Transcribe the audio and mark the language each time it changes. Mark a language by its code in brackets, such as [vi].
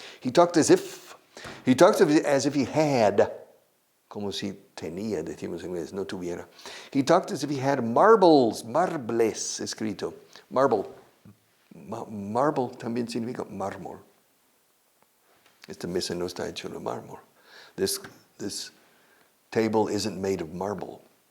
[en] He talked as if he had, [es] como si tenía, decimos en inglés, no tuviera. [en] He talked as if he had marbles escrito. [es] Marble también significa mármol. Esta mesa no está hecho de mármol. [en] This table isn't made of marble.